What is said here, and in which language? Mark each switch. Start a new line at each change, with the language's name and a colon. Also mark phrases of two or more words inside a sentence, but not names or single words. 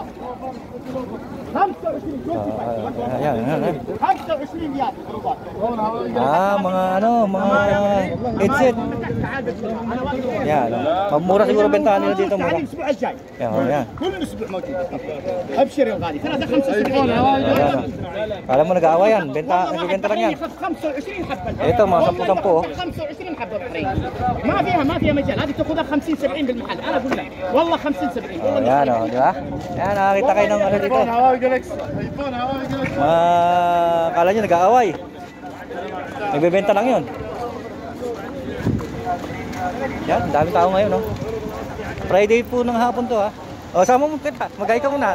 Filipino: Mga ano, mga headset. Yan, mura siguro bentahan nila dito, mura. Yan. Alam mo nag-aaway yan, nagbibenta lang yan. Ito mga 10-10.
Arabic: ما فيها مجال هذه تاخذها 50 70 بالمحل انا اقول لك والله 50 70 والله.
Filipino: Yan o, di ba? Yan, nakakita kayo ng ano dito. Kala nyo nag-aaway. Nagbebenta lang yun. Yan, daming tao ngayon, no? Friday po ng hapon to, ha? O, sama mo kita. Mag-hi ka muna.